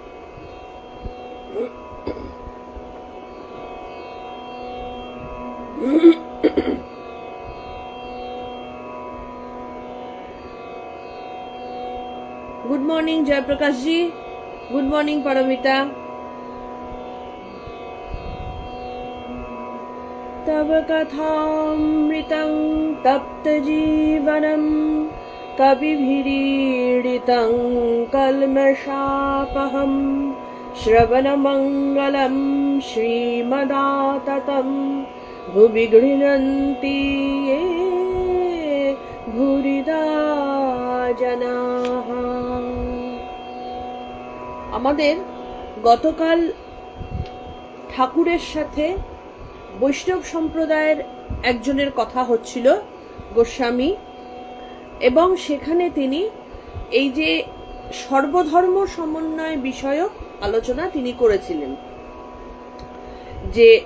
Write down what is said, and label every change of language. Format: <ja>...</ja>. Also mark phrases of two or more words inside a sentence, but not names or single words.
<en>Good morning</en> <bn>জয়প্রকাশ জি।</bn> <en>Good morning</en> <bn>পারমিতা।</bn> <sa>तव कथामृतं तप्तजीवनं कविभिरीडितं कल्मषापहं श्रवणमङ्गलं श्रीमदाततं भुवि गृह्णन्ति ये भूरिदा जनाः।</sa> <bn>আমাদের গতকাল ঠাকুরের সাথে বৈষ্ণব সম্প্রদায়ের একজনের কথা হচ্ছিল, গোস্বামী, এবং সেখানে তিনি এই যে সর্বধর্ম সমন্বয় বিষয়ক আলোচনা তিনি করেছিলেন, যে</bn>